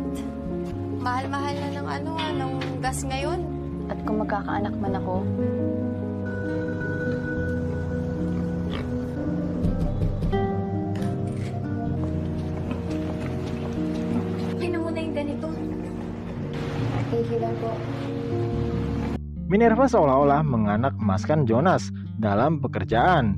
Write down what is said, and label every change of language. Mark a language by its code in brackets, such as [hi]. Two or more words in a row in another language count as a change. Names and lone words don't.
[tl] Mahal-mahal na ng gas ngayon. At kung magkakaanak man ako, Okay na muna yung ganito. [en] thank you [tl] lang po. [id] Minerva seolah-olah menganak emaskan Jonas dalam pekerjaan.